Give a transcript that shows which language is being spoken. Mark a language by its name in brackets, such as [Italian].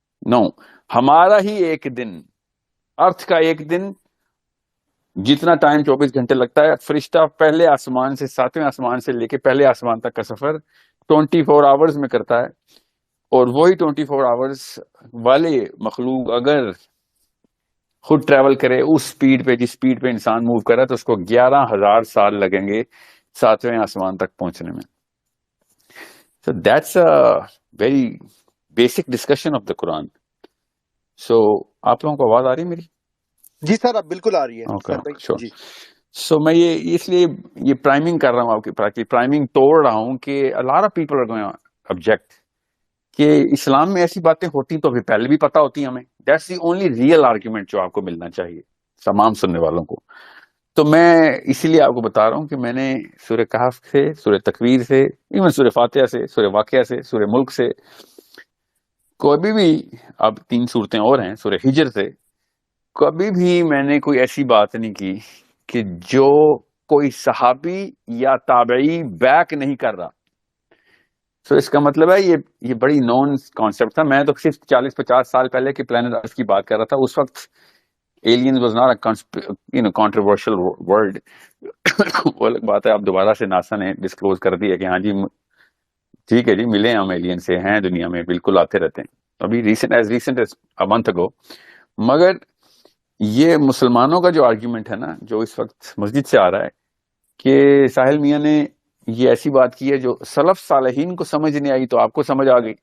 [Urdu] نو، ہمارا ہی ایک دن، ارتھ کا ایک دن جتنا ٹائم 24 گھنٹے لگتا ہے، فرشتہ پہلے آسمان سے 7ویں آسمان سے لے کے پہلے آسمان تک کا سفر 24 آورز میں کرتا ہے. اور وہی 24 آورز والے مخلوق اگر خود ٹریول کرے اس سپیڈ پہ جس سپیڈ پہ انسان موو کرا، تو اس کو 11,000 سال لگیں گے 7ویں آسمان تک پہنچنے میں. [English] So that's a very basic discussion of the Quran. [Urdu] So آپ لوگوں کو آواز آ رہی ہے میری؟ جی سر، اب بالکل آ رہی ہے اوکے سر بھائی شور. جی. سو میں یہ اس لیے یہ پرائمنگ کر رہا ہوں، آپ کی پرائمنگ توڑ رہا ہوں کہ [English] a lot of people are going to object [Urdu] کہ اسلام میں ایسی باتیں ہوتی تو بھی پہلے بھی پتہ ہوتی ہمیں. [English] that's the only real argument [Urdu] جو آپ کو ملنا چاہیے تمام سننے والوں کو. تو میں اسی لیے آپ کو بتا رہا ہوں کہ میں نے سورہ کہف سے، سورہ تکویر سے، ایون سورہ فاتحہ سے، سورہ واقعہ سے، سورہ ملک سے، کبھی بھی، اب 3 صورتیں اور ہیں، سورہ ہجر سے، کبھی بھی میں نے کوئی ایسی بات نہیں کی کہ جو کوئی صحابی یا تابعی بیک نہیں کر رہا. سو اس کا مطلب ہے یہ بڑی نون کانسیپٹ تھا. میں تو صرف 40-50 سال پہلے کے پلانٹ ارتھ کی بات کر رہا تھا. اس وقت [English] aliens was not a controversial word. [Urdu] وہ الگ بات ہے، اب دوبارہ سے ناسا نے ڈسکلوز کر دیا کہ ہاں جی ٹھیک ہے جی، ملے ہم ایلین سے، ہیں دنیا میں، بالکل آتے رہتے ہیں. ابھی [English] Recent as a month ago. [Urdu] مگر یہ مسلمانوں کا جو آرگیومنٹ ہے نا، جو اس وقت مسجد سے آ رہا ہے کہ ساحل میاں نے یہ ایسی بات کی ہے جو سلف صالحین کو سمجھ نہیں آئی تو آپ کو سمجھ آ گئی.